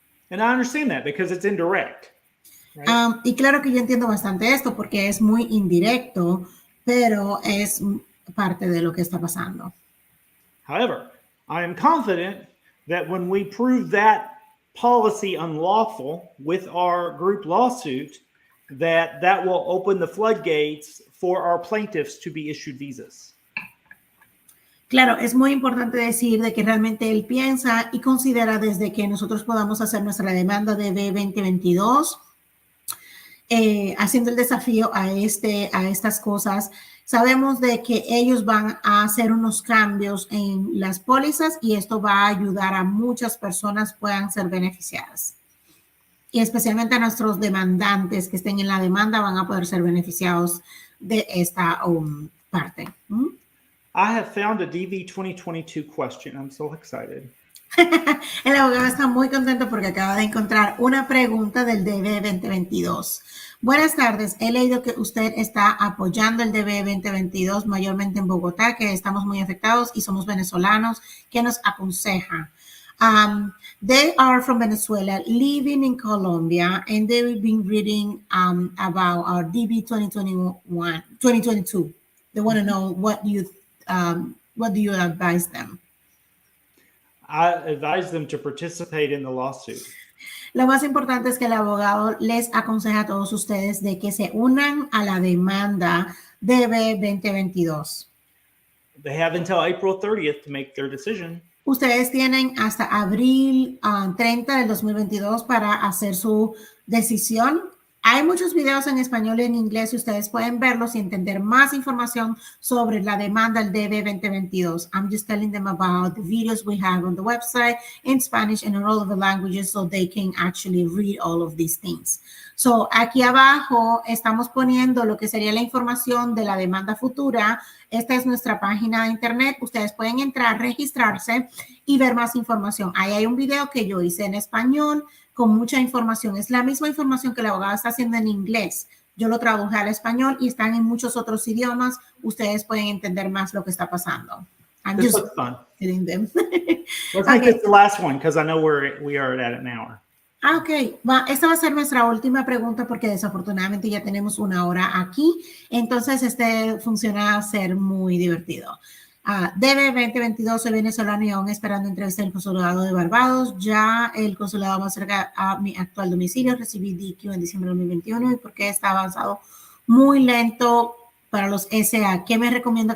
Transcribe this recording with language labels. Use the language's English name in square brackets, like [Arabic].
[English] And I understand that because it's indirect. Right? [Spanish] Y claro que yo entiendo bastante esto porque es muy indirecto, pero es parte de lo que está pasando. [English] However, I am confident that when we prove that policy unlawful with our group lawsuit, that will open the floodgates for our plaintiffs to be issued visas. [Spanish] Claro, es muy importante decir de que realmente él piensa y considera desde que nosotros podamos hacer nuestra demanda de B2022, haciendo el desafío a estas cosas. Sabemos de que ellos van a hacer unos cambios en las pólizas y esto va a ayudar a muchas personas puedan ser beneficiadas. Y especialmente a nuestros demandantes que estén en la demanda van a poder ser beneficiados de esta parte. [English] I have found a DV 2022 question. I'm so excited. [Spanish] El abogado está muy contento porque acaba de encontrar una pregunta del DB 2022. Buenas tardes, he leído que usted está apoyando el DB 2022 mayormente en Bogotá, que estamos muy afectados y somos venezolanos. ¿Qué nos aconseja? [English] They are from Venezuela, living in Colombia, and they've been reading about our DB 2022. They want to know what do you advise them? I advise them to participate in the lawsuit. [Spanish] Lo más importante es que el abogado les aconseja a todos ustedes de que se unan a la demanda DB 2022. [English] They have until April 30th to make their decision. [Spanish] Ustedes tienen hasta abril 30 del 2022 para hacer su decisión. Hay muchos videos en español y en inglés y ustedes pueden verlos y entender más información sobre la demanda del DB 2022. [English] I'm just telling them about the videos we have on the website in Spanish and in all of the languages so they can actually read all of these things. [Spanish] So, aquí abajo estamos poniendo lo que sería la información de la demanda futura. Esta es nuestra página de internet. Ustedes pueden entrar, registrarse y ver más información. Ahí hay un video que yo hice en español con mucha información. Es la misma información que el abogado está haciendo en inglés. Yo lo traduje al español y están en muchos otros idiomas. Ustedes pueden entender más lo que está pasando. [English] This looks fun. Hitting them. Let's make this the last one because I know we are at an hour. [Spanish] Ok, esta va a ser nuestra última pregunta porque desafortunadamente ya tenemos una hora aquí. Entonces, funciona a ser muy divertido. DB 2022, soy venezolano y aún esperando entrevista en el consulado de Barbados. Ya el consulado más cerca a mi actual domicilio. Recibí DQ en diciembre de 2021 y porque está avanzado muy lento para los SA. ¿Qué me recomienda?